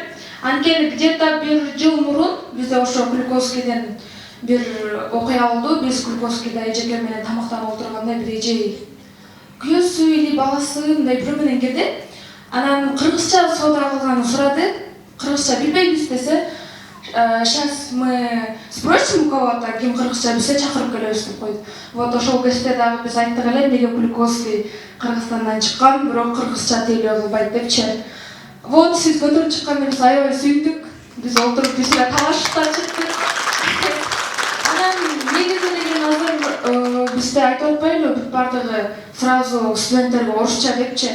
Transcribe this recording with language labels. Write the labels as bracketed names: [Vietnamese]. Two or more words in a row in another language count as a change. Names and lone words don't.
[Kyrgyz] Анткени где-то бир жыл мурун бизде ошо Куликовскийден бир окуя болду. Биз Куликовскийде эжеке менен тамактанып отурганда бир эже күйөөсү или баласы мындай бирөө менен кирди. Анан кыргызча соода кылганын сурады. Кыргызча билбейбиз десе, [Russian] сейчас мы спросим у кого-то, [Kyrgyz] ким кыргызча билсе чакырып келебиз деп койду. Вот ошол кезде дагы биз айттык эле, эмнеге Куликовский Кыргызстандан чыккан, бирок кыргызча тейлөө кылбайт депчи. Вот сиз көтөрүп чыкканда биз аябай сүйүндүк. Биз отуруп биз менен талашып да чыктык. Анан негизи деген азыр бизде айтып атпайлыбы, бүт баардыгы сразу студенттерге орусча депчи.